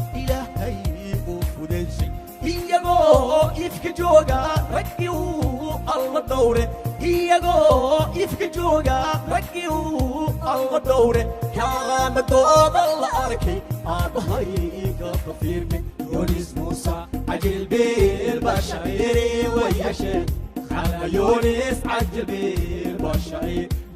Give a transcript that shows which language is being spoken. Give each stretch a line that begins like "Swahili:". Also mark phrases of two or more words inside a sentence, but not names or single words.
Somali: Ilaahay u fudeyshay. Iyagoo ifka jooga raggi uu Alla dhowre. Iyagoo ifka jooga raggi uu Alla dhowre. Karaamadooda la arkay, aabbahay ka tafirmay.
Arabic: Yunus Musa, عجل بالبشاير ويا شيخ. خان يونس عجل بالبشاير.